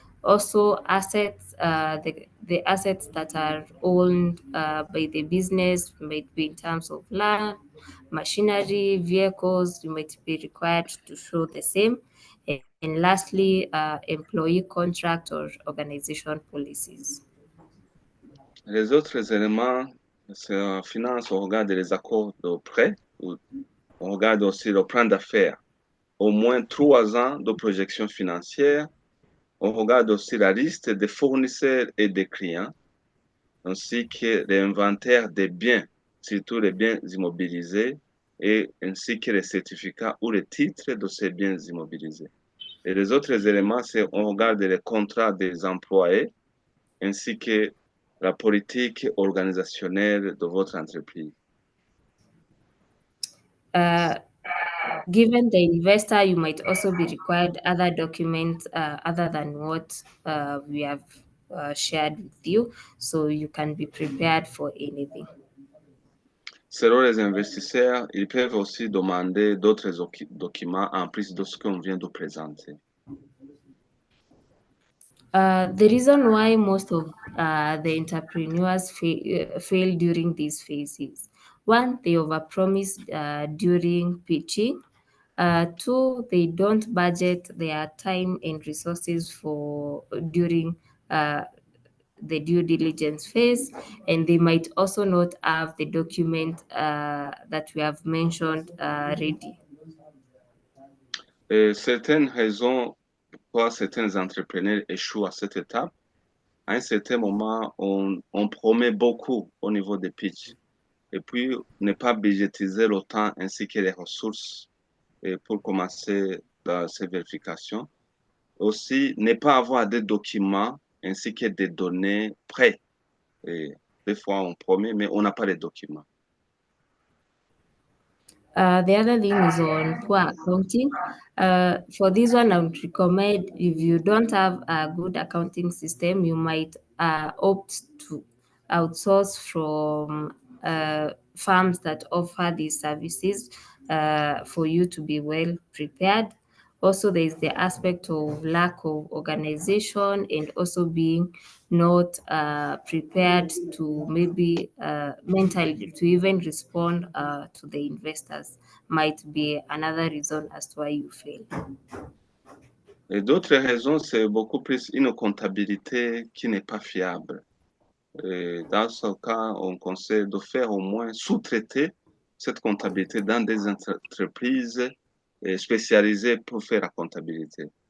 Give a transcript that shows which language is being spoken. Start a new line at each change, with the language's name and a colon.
English: Also, assets, the assets that are owned by the business might be in terms of land, machinery, vehicles, you might be required to show the same. And lastly, employee contract or organization policies.
French: Les autres éléments, c'est en finance, on regarde les accords de prêt, on regarde aussi le plan d'affaires, au moins 3 ans de projection financière. On regarde aussi la liste des fournisseurs et des clients, ainsi que l'inventaire des biens, surtout les biens immobilisés, et ainsi que les certificats ou les titres de ces biens immobilisés. Et les autres éléments, c'est on regarde les contrats des employés, ainsi que la politique organisationnelle de votre entreprise.
English: Given the investor, you might also be required other documents other than what we have shared with you, so you can be prepared for anything.
French: Selon les investisseurs, ils peuvent aussi demander d'autres documents en plus de ce qu'on vient de présenter.
English: The reason why most of the entrepreneurs fail during these phases: 1, they overpromise during pitching. 2, they don't budget their time and resources for during the due diligence phase, and they might also not have the document that we have mentioned ready.
French: Et certaines raisons pourquoi certains entrepreneurs échouent à cette étape, à un certain moment, on promet beaucoup au niveau des pitchs. Et puis, ne pas budgétiser le temps ainsi que les ressources pour commencer ces vérifications. Aussi, ne pas avoir des documents ainsi que des données prêtes. Et des fois, on promet, mais on n'a pas les documents.
English: The other thing is on poor accounting. For this one, I would recommend, if you don't have a good accounting system, you might opt to outsource from firms that offer these services for you to be well prepared. Also, there is the aspect of lack of organization and also being not prepared to maybe mentally to even respond to the investors might be another reason as to why you fail.
French: Et d'autres raisons, c'est beaucoup plus une comptabilité qui n'est pas fiable. Et dans ce cas, on conseille de faire au moins sous-traiter cette comptabilité dans des entreprises spécialisées pour faire la comptabilité.